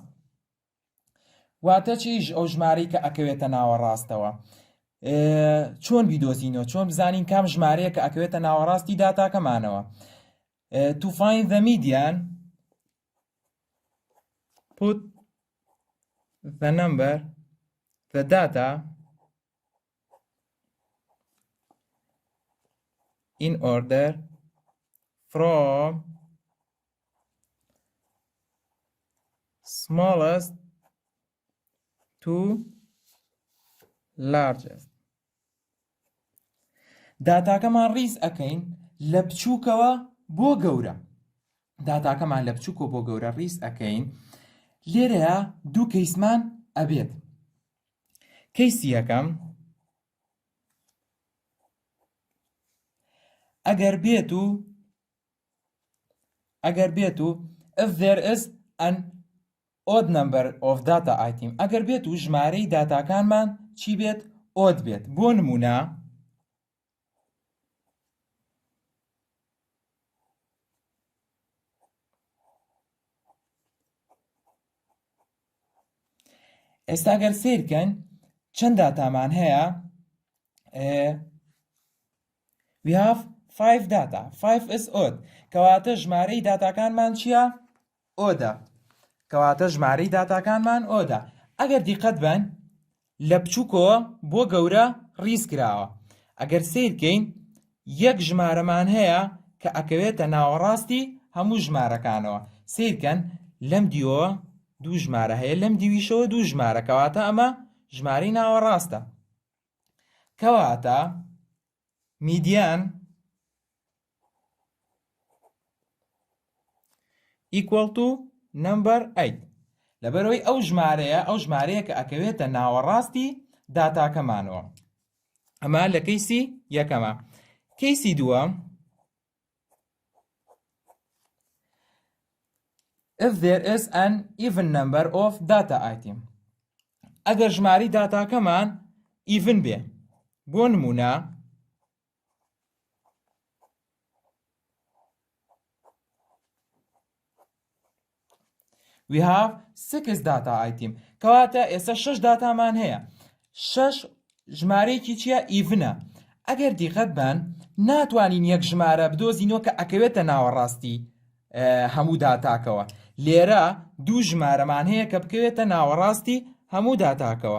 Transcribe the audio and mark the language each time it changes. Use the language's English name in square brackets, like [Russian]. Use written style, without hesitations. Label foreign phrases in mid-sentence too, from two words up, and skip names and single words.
[Central Kurdish] واتە چیش ئەو ژمارەی کە ئەکەوێتە ناوەڕاستەوە؟ چۆن بیدۆزینەوە، چۆن بزانین کام ژمارەیە کە ئەکەوێتە ناوەڕاستی داتاکەمانەوە. [English] To find the median, put the number, the data in order from smallest to largest. [Central Kurdish] داتاکەمان ڕیز ئەکەین لە بچووکەوە بۆ گەورە. داتاکەمان لە بچووکەوە بۆ گەورە ڕیز ئەکەین. لێرەیە دوو کەیسمان ئەبێت. کەیسی یەکەم ئەگەر بێت و [English] if there is an odd number of data item، [Central Kurdish] ئەگەر بێت و ژمارەی داتاکانمان چی بێت؟ odd بێت. بۆ نمونە ئێستا گەر سیرکەن چەند داتامان هەیە. [English] we have 5 data. 5 is odd. [Central Kurdish] کەواتە ژمارەی داتاکانمان چییە؟ ئۆدە. کەواتە ژمارەی داتاکانمان ئۆدە. ئەگەر دیقەت بن لە بچووکەوە بۆ گەورە ڕیز کراوە. ئەگەر سیرکەین یەک ژمارەمان هەیە کە ئەکەوێتە ناوەڕاستی هەموو ژمارەکانەوە. سیرکەن لەم دیوە دوو ژمارە هەیە، لەم دیویشەوە دوو ژمارە، کەواتە ئەمە ژمارەی ناوەڕاستە. کەواتە میدیان [English] equal to number 8. [Central Kurdish] لەبەرەوەی ئەو ژمارەیە کە ئەکەوێتە ناوەڕاستی داتاکەمانەوە. ئەمە لە کەیسی یەکەمە. کەیسی دووەم [English] if there is an even number of data item. [Central Kurdish] ئەگەر ژماری داتاکەمان even بێ. بۆ نمونە [English] we have 6 data item. [Central Kurdish] کەواتە ئێستا 6 داتامان هەیە. 6 ژمارەیەکی چییە؟ ئیڤنە. ئەگەر دیقەت بن ناتوانین یەک ژمارە بدۆزینەوە کە ئەکەوێتە ناوەڕاستی هەموو داتاکەوە. لێرە دوو ژمارەمان هەیە کە بکەوێتە ناوەڕاستی هەموو داتاکەوە.